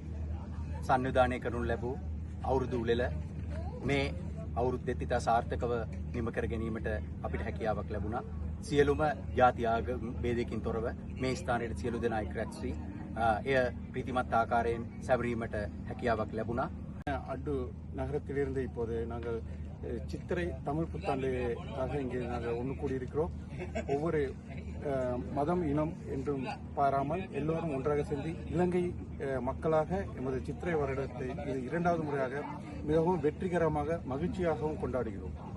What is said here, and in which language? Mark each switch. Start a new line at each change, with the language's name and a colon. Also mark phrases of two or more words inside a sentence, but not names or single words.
Sinhala: සංවිධානය කරනු ලැබූ අවුරුදු උළෙල මේ අවුරුද්දෙත් ඉතා සාර්ථකව නිම කර ගැනීමට අපිට හැකියාවක් ලැබුණා. සියලුම ජාති ආගම් ભેදයකින් තොරව මේ ස්ථානයේ සියලු දෙනා එක් රැස් වී එය ප්‍රීතිමත් ආකාරයෙන් සැවරීමට හැකියාවක් ලැබුණා.
Tamil: அட்டு நகரத்திலிருந்து இப்போது நாங்கள் சித்திரை தமிழ் புத்தாண்டுக்காக இங்கே நாங்கள் ஒன்று கூடியிருக்கிறோம். ஒவ்வொரு மதம் இனம் என்றும் பாராமல் எல்லோரும் ஒன்றாக சேர்ந்து இலங்கை மக்களாக எமது சித்திரை வருடத்தை இது இரண்டாவது முறையாக மிகவும் வெற்றிகரமாக மகிழ்ச்சியாகவும் கொண்டாடுகிறோம்.